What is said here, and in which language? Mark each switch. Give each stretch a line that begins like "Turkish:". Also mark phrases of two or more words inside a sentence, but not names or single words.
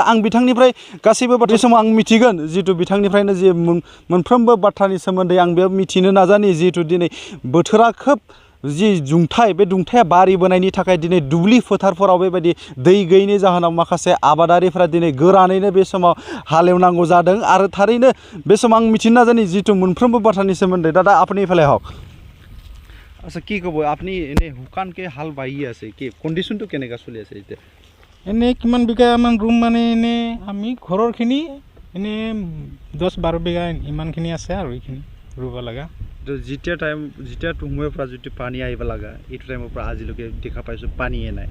Bodo: आं बिथांनिफ्राय गासैबो बाथ्रा समाव आं मिथिगोन। जिथु बिथांनिफ्रायनो जि मोनफ्रोमबो बाथ्रानि सोमोन्दै आं बेयाव मिथिनो नाजानि। जिहेतु दिनै बोथोरा खोब जि दुंथाय, बे दुंथाया बारिबोनायनि थाखाय दिनै दुब्लि फोथारफोराव बेबायदि दै गैयैनि जाहोनाव माखासे आबादारिफोरा दिनै गोरानैनो बे समाव हालेवनांगौ जादों। आरो थारैनो बे समाव आं मिथिनो नाजानि जितु मोनफ्रोमबो बाथ्रानि सोमोन्दै।
Assamese: दादा আপনি ফেলে হওক। আচ্ছা, কি ক'ব আপুনি? এনে শুকানকৈ হাল বাহি আছে, কি কণ্ডিশ্যনটো কেনেকুৱা চলি আছে এতিয়া? এনে কিমান বিঘামান ৰুম মানে এনে আমি ঘৰৰখিনি এনে 10-12 বিঘা ইমানখিনি আছে আৰু এইখিনি ৰুব লগা। যেতিয়া সময়ৰ পৰা যিটো পানী আহিব লগা, এইটো টাইমৰ পৰা আজিলৈকে দেখা পাইছোঁ পানীয়ে নাই।